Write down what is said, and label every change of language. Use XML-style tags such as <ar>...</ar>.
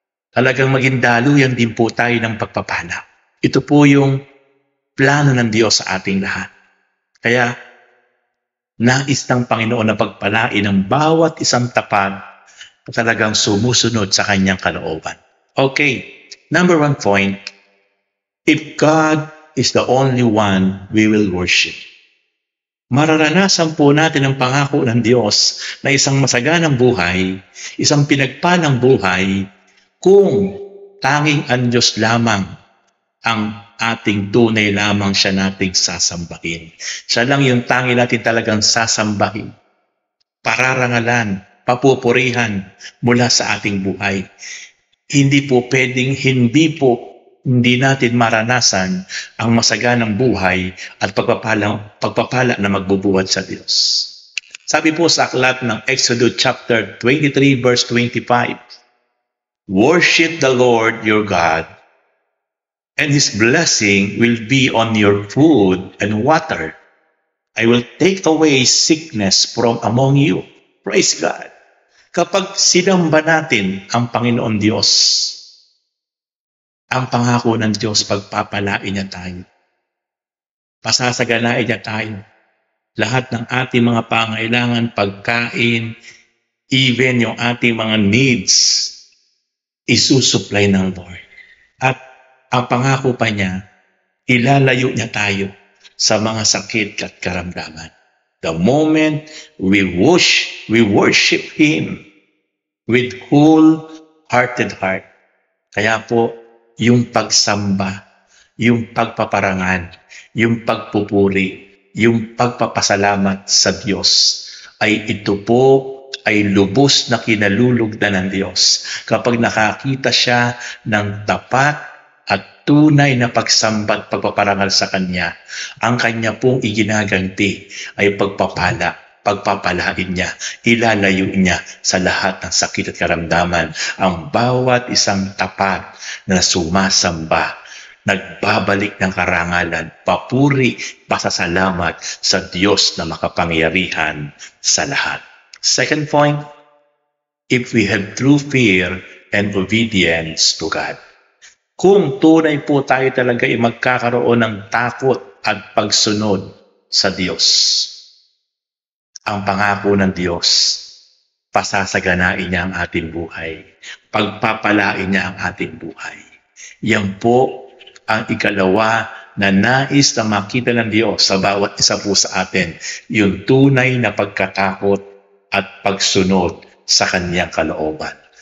<tl>Talagang maging daluyan din po tayo ng pagpapala. Ito po yung plano ng Diyos sa ating lahat. Kaya, nais ng Panginoon na pagpalain ng bawat isang tapat na talagang sumusunod sa kanyang kalooban.</tl> <en>Okay, number 1 point, if God is the only one we will worship.</en> <tl>Mararanasan po natin ang pangako ng Diyos na isang masaganang buhay, isang pinagpalang buhay, kung tanging ang Diyos lamang ang ating tunay lamang siya nating sasambahin. Siya lang yung tangi natin talagang sasambahin, pararangalan, papupurihan mula sa ating buhay. Hindi po pwedeng hindi natin maranasan ang masaganang buhay at pagpapala na magbubuhat sa Diyos. Sabi po sa aklat ng</tl> <en>Exodus chapter 23 verse 25, worship the Lord your God, and His blessing will be on your food and water. I will take away sickness from among you. Praise God.</en> <tl>Kapag sinamba natin ang Panginoon Diyos, ang pangako ng Diyos, pagpapalain niya tayo. Pasasaganain niya tayo. Lahat ng ating mga pangailangan, pagkain, even yung ating mga needs, isusupply ng Lord. At ang pangako pa niya, ilalayo niya tayo sa mga sakit at karamdaman.</tl> <en>The moment we worship Him with whole-hearted heart.</en> <tl>Kaya po, yung pagsamba, yung pagpaparangal, yung pagpupuri, yung pagpapasalamat sa Diyos, ay ito po ay lubos na kinalulugdan ng Diyos. Kapag nakakita siya ng tapat at tunay na pagsamba at pagpaparangal sa Kanya, ang Kanya pong iginaganti ay pagpapalain niya, ilalayo niya sa lahat ng sakit at karamdaman ang bawat isang tapat na sumasamba, nagbabalik ng karangalan, papuri, pasasalamat sa Diyos na makapangyarihan sa lahat.</tl> <en>Second point, if we have true fear and obedience to God.</en> <tl>Kung tunay po tayo talaga ay magkakaroon ng takot at pagsunod sa Diyos, ang pangako ng Diyos, pasasaganain niya ang ating buhay. Pagpapalain niya ang ating buhay. Yan po ang ikalawa na nais na makita ng Diyos sa bawat isa po sa atin, yung tunay na pagkatakot at pagsunod sa Kanyang kalooban.</tl>